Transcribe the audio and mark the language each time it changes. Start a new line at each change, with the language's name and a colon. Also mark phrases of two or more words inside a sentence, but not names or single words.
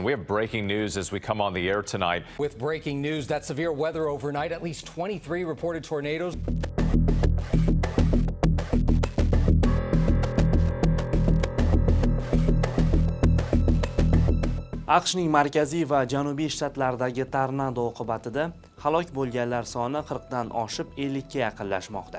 English: We have breaking news as we come on the air tonight. With breaking news, that severe weather overnight, at least 23 reported tornadoes.
Uzbek: AQShning markaziy va janubiy shtatlaridagi tornado oqibatida halok bo'lganlar soni 40 dan oshib 50 ga yaqinlashmoqda.